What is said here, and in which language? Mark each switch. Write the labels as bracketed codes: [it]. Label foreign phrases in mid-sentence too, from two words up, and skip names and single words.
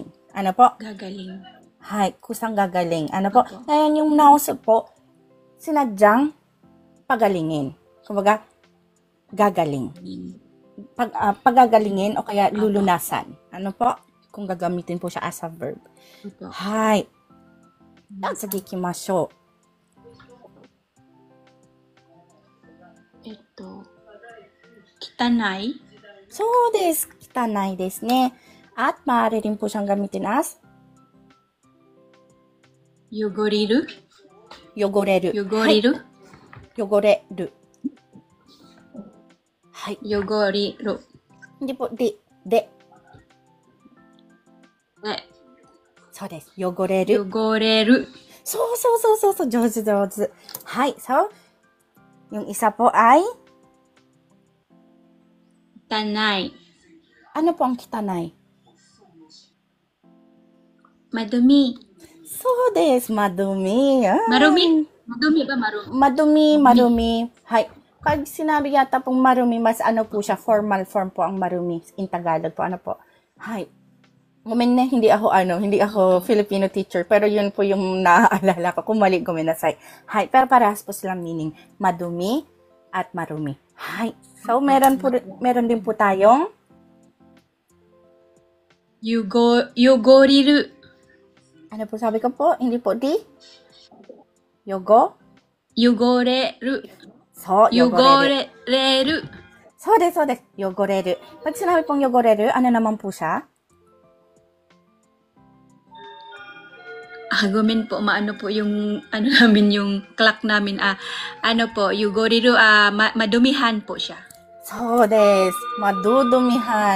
[tl] Ano po? Gagaling. Hi, kusang gagaling. Ano po? Ngayon, yung nauso po, sinadyang pagalingin. Kumbaga, gagaling. Pagagalingin o kaya lulunasan. Ano po? kung gagamitin po siya [en] as a verb. [tl] Opo. [ja] Hai. Sige, ikimashou. Kitanai. そうです。汚いですね. [tl] At maaari rin po siyang gamitin as [ja] Yogoreru. yogoreru. Yogoreru. 汚れる。はい. Yogoreru. [tl] Hindi po, [ja] de. De. そうです。汚れる。汚れる。そうそうそうそうそう。上手上手。 [tl] はい。So, yung isa po ay, [ja] Kitanai. [tl] ano po ang kitanay? Madumi. [ja] そうです。madumi. Ah. [tl] Marumi. Madumi ba marumi? Madumi, marumi. Hay. Pag sinabi yata pong marumi, mas ano po siya, formal form po ang marumi. In Tagalog po, ano po. Hay. Hindi ako Filipino teacher, pero yun po yung naaalala ko. Kumali, guminasay. Hay. Pero parehas po silang meaning. Madumi at marumi. Hay. So, meron din po tayong [ja] Yogoriru. [tl] ano po sabi ko po? Hindi po di? [ja] Yogoreru. So, yogoreru. Yogoreru. そうです。汚れる. [tl] Pag sinabi pong yogoreru, ano naman po siya? Gomen po, maano po yung, namin, yung clock namin, ano po, yugoriru, madumihan po siya. [ja] そうです. [tl] Madudumihan.